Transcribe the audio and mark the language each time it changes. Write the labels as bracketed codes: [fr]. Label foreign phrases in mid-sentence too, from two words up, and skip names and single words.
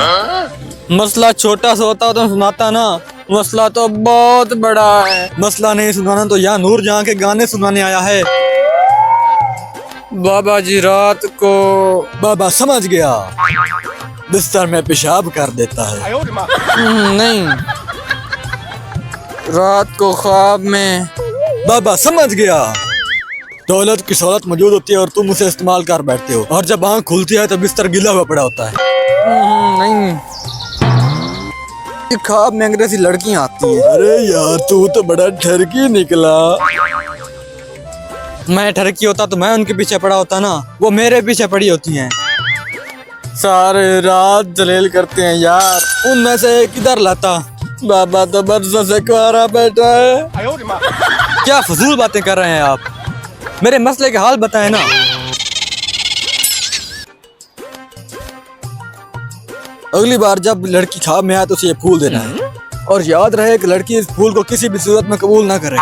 [ur] مسئلہ چھوٹا سا ہوتا تو سناتا نا، مسئلہ تو بہت بڑا ہے. مسئلہ نہیں سنانا تو یہاں نور جہاں کے گانے سنانے آیا ہے۔ بابا جی رات کو بابا سمجھ گیا، بستر میں پیشاب کر دیتا ہے. [zh] 哎呦我的妈！ [ur] نہیں، رات کو خواب میں. بابا سمجھ گیا، دولت کی سہولت موجود ہوتی ہے اور تم اسے استعمال کر بیٹھتے ہو، اور جب آنکھ کھلتی ہے تو بستر گیلا ہوا پڑا ہوتا ہے. नहीं, خواب میں انگریزی لڑکیاں آتی ہیں. ارے یار تو تو بڑا ٹھرکی نکلا۔ میں ٹھرکی ہوتا تو میں ان کے پیچھے پڑا ہوتا نا، وہ میرے پیچھے پڑی ہوتی ہیں. سارے رات ذلیل کرتے ہیں یار، ان میں سے کدھر لاتا. بابا تو برسوں سے کنوارا بیٹھا ہے. [zh] 哎呦我的妈！ [ur] کیا فضول باتیں کر رہے ہیں آپ، میرے مسئلے کے حال بتائیں نا. اگلی بار جب لڑکی خواب میں آئے تو اسے یہ پھول دینا ہے، اور یاد رہے کہ لڑکی اس پھول کو کسی بھی صورت میں قبول نہ کرے.